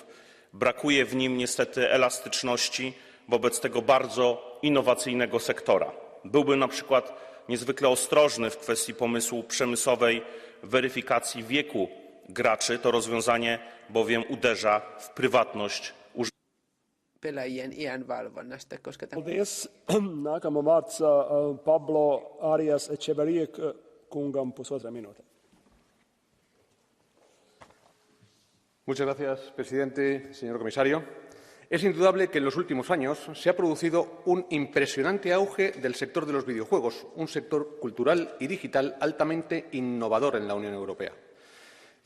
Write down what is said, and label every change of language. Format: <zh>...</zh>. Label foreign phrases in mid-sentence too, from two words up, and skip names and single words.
<pl>Brakuje w nim niestety elastyczności wobec tego bardzo innowacyjnego sektora. Byłbym na przykład niezwykle ostrożny w kwestii pomysłu przemysłowej weryfikacji wieku graczy. To rozwiązanie bowiem uderza w prywatność</pl> <fi>pelaajien iänvalvonnasta, koska</fi> <lv>Paldies. Nākamā vārds Pablo Arias Echeverría kungam 1,5 minūte.</lv> <es>Muchas gracias, presidente, señor comisario. Es indudable que en los últimos años se ha producido un impresionante auge del sector de los videojuegos, un sector cultural y digital altamente innovador en la Unión Europea.</es>